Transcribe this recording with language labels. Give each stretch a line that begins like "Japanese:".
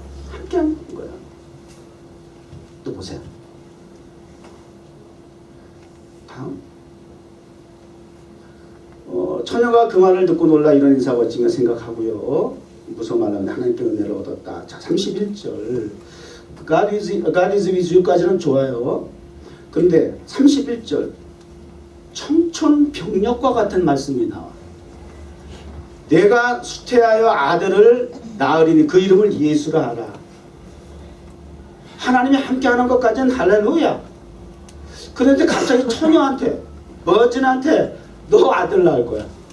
Korean: 함께 하는 거야. 또 보세요. 다음. 처녀가 그 말을 듣고 놀라 이런 인사가 어찌인가 생각하고요. 무슨 말하면 하나님께 은혜를 얻었다. 자, 31절.
English: God is with you
Korean: 까지는 좋아요. 그런데 31절. 청천벽력과 같은 말씀이 나와. 내가 수태하여 아들을 낳으리니 그 이름을 예수라 하라. 하나님이 함께하는 것까지는 할렐루야. 그런데 갑자기 처녀한테, 머진한테 너 아들 낳을 거야.